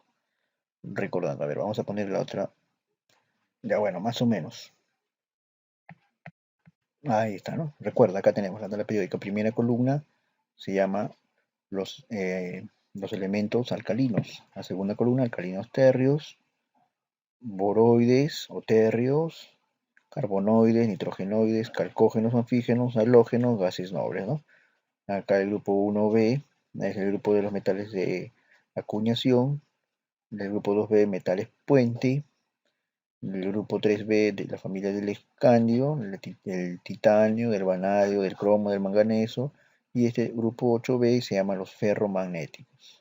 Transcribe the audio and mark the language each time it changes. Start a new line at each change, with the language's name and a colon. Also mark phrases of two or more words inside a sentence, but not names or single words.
Spanish: A ver, vamos a poner la otra. Ya bueno, más o menos. Ahí está, ¿no? Recuerda, acá tenemos la tabla periódica. Primera columna se llama los elementos alcalinos. La segunda columna, alcalinos térreos, boroides o térreos, carbonoides, nitrogenoides, calcógenos, anfígenos, halógenos, gases nobles, ¿no? Acá el grupo 1B es el grupo de los metales de acuñación, el grupo 2B metales puente, el grupo 3B de la familia del escandio, el titanio, del vanadio, del cromo, del manganeso, y este grupo 8B se llama los ferromagnéticos.